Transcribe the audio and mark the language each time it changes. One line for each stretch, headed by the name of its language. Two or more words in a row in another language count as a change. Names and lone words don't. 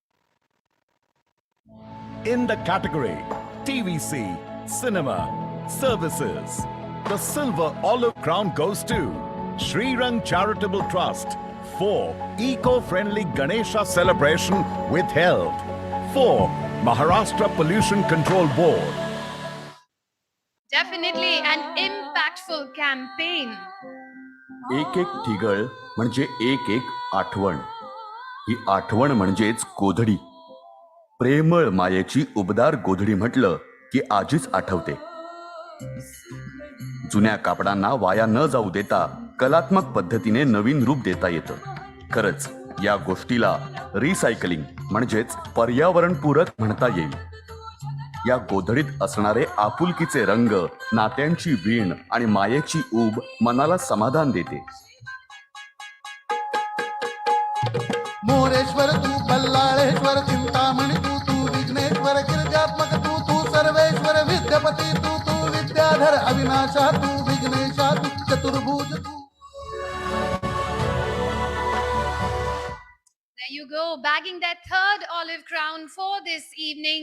English: In the category TVC, Cinema, Services, the Silver Olive Crown goes to Srirang Charitable Trust for Eco-Friendly Ganesha Celebration with Health, for Maharashtra Pollution Control Board. Definitely an impactful campaign.
Marathi: एक एक ठिगळ म्हणजे एक एक आठवण. ही आठवण म्हणजेच गोधडी. प्रेमळ मायेची उबदार गोधडी म्हटलं की आजीच आठवते. जुन्या कापडांना वाया न जाऊ देता कलात्मक पद्धतीने नवीन रूप देता येतं. खरंच या गोष्टीला रिसायकलिंग म्हणजेच पर्यावरणपूरक म्हणता येईल. या गोधडीत असणारे आपुलकीचे रंग, नात्यांची वीण आणि मायेची ऊब मनाला समाधान देते. मोरेश्वर तू, बल्लाळेश्वर, चिंतामणी तू, तू विघ्नेश्वर, गिरिजात्मक तू, तू सर्वेश्वर, विद्यापती तू, तू विद्याधर, अविनाशा तू, विघ्नेशा तू, चतुर्भुज तू.
English: There you go, bagging that 3rd Olive Crown for this evening.